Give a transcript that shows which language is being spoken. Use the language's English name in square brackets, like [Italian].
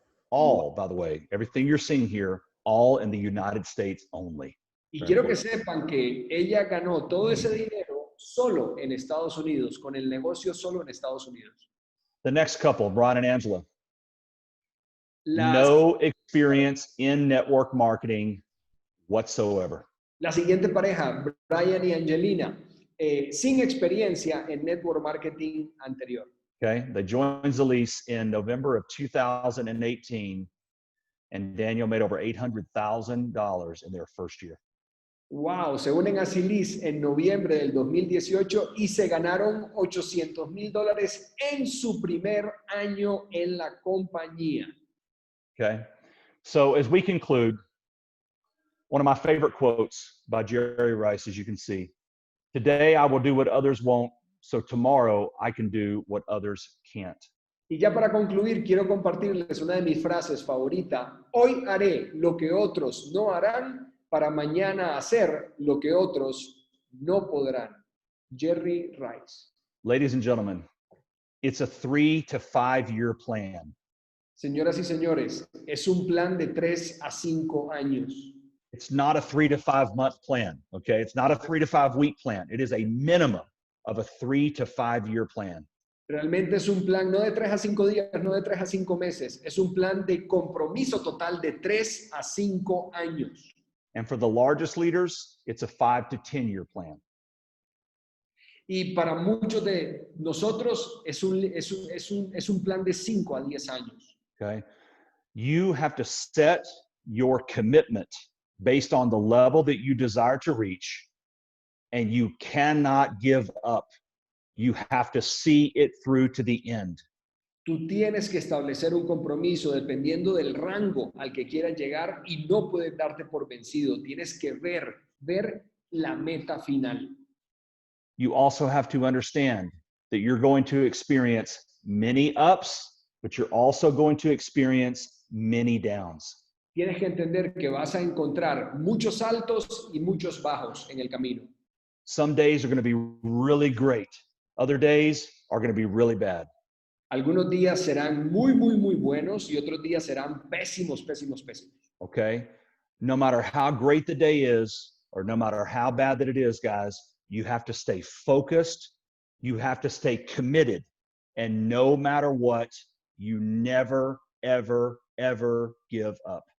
[English] All, by the way, everything you're seeing here, all in the United States only. [Spanish] Y quiero que sepan que ella ganó todo ese dinero solo en Estados Unidos, con el negocio solo en Estados Unidos. [English] The next couple, Brian and Angela, [Spanish] La, [English] no experience in network marketing whatsoever. [Spanish] la siguiente pareja, Brian y Angelina, sin experiencia en network marketing anterior. [English] Okay, they joined Zrii in November of 2018, and Daniel made over $800,000 in their first year. [Spanish] Wow, se unen a Zrii en noviembre del 2018 y se ganaron $800,000 en su primer año en la compañía. [English] Okay, so as we conclude, one of my favorite quotes by Jerry Rice, as you can see, today I will do what others won't, so tomorrow I can do what others can't. [Spanish] Y ya para concluir, quiero compartirles una de mis frases favoritas. Hoy haré lo que otros no harán para mañana hacer lo que otros no podrán. Jerry Rice. [English] Ladies and gentlemen, it's a 3 to 5 year plan. [Spanish] Señoras y señores, es un plan de 3 a 5 años. [English] It's not a 3 to 5 month plan, okay? It's not a 3 to 5 week plan. It is a minimum of a 3 to 5 year plan. [Spanish] Realmente es un plan no de 3 a 5 días, no de 3 a 5 meses. Es un plan de compromiso total de 3 a 5 años. [English] And for the largest leaders, it's a 5 to 10 year plan. [Spanish] Y para muchos de nosotros es un plan de 5 a 10 años. [English] Okay? You have to set your commitment based on the level that you desire to reach, and you cannot give up. You have to see it through to the end. [Spanish] Tú tienes que establecer un compromiso dependiendo del rango al que quieras llegar y no puedes darte por vencido. Tienes que ver la meta final. [English] you also have to understand that you're going to experience many ups, but you're also going to experience many downs. [Spanish] Tienes que entender que vas a encontrar muchos altos y muchos bajos en el camino. [English] Some days are going to be really great. Other days are going to be really bad. [Spanish] Algunos días serán muy, muy, muy buenos y otros días serán pésimos, pésimos, pésimos. [English] Okay? No matter how great the day is, or no matter how bad that it is, guys, you have to stay focused. You have to stay committed. And no matter what, you never, ever, ever give up.